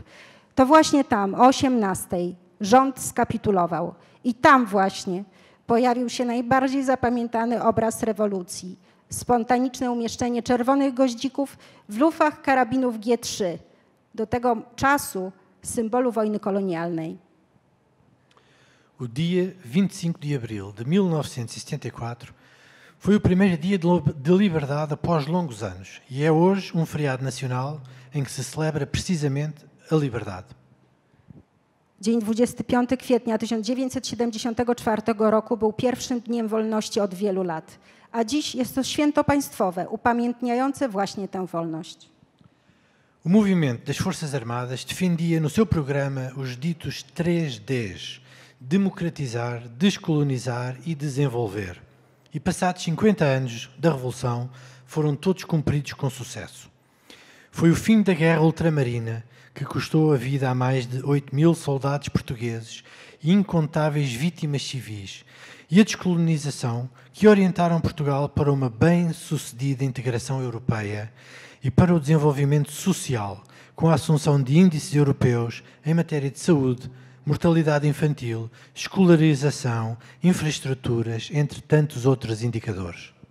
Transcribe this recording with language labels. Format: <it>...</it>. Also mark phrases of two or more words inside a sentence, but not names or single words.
<pl>To właśnie tam, o 18:00, rząd skapitulował. I tam właśnie pojawił się najbardziej zapamiętany obraz rewolucji. Spontaniczne umieszczenie czerwonych goździków w lufach karabinów G3, do tego czasu symbolu wojny kolonialnej.</pl> <pt>O dia 25 de abril de 1974 foi o primeiro dia de liberdade após longos anos e é hoje feriado nacional em que se celebra precisamente a liberdade.</pt> <pl>Dzień 25 kwietnia 1974 roku był pierwszym dniem wolności od wielu lat, a dziś jest to święto państwowe upamiętniające właśnie tę wolność.</pl> <pt>O movimento das Forças Armadas defendia no seu programa os ditos 3Ds: democratizar, descolonizar e desenvolver. E passados 50 anos da Revolução, foram todos cumpridos com sucesso. Foi o fim da Guerra Ultramarina, que custou a vida a mais de 8.000 soldados portugueses e incontáveis vítimas civis, e a descolonização, que orientaram Portugal para uma bem-sucedida integração europeia e para o desenvolvimento social, com a assunção de índices europeus em matéria de saúde, mortalidade infantil, escolarização, infraestruturas, entre tantos outros indicadores.</pt>